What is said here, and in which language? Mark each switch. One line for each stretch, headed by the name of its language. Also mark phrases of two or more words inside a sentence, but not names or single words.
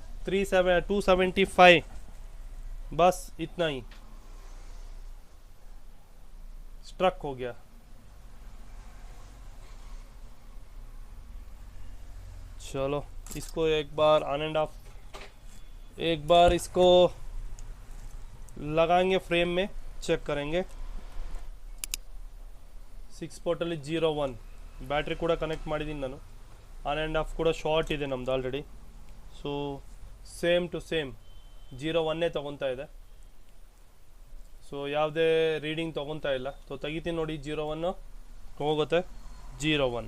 Hindi: 275, बस इतना ही स्ट्रक हो गया। चलो इसको एक बार
English: on and off,
Hindi: एक बार इसको लगाएंगे फ्रेम में, चेक करेंगे।
Kannada: 6 ಪೋರ್ಟಲ್ಲಿ 01 ಬ್ಯಾಟ್ರಿ ಕೂಡ ಕನೆಕ್ಟ್ ಮಾಡಿದ್ದೀನಿ ನಾನು,
English: on and off
Kannada: ಕೂಡ ಶಾರ್ಟ್ ಇದೆ ನಮ್ದು ಆಲ್ರೆಡಿ।
English: so same to same
Kannada: 01 ತೊಗೊತಾ ಇದೆ, ಸೊ ಯಾವುದೇ ರೀಡಿಂಗ್ ತೊಗೊತಾ ಇಲ್ಲ। ಸೊ ತೆಗಿತೀನಿ ನೋಡಿ, 01 ಹೋಗುತ್ತೆ 01।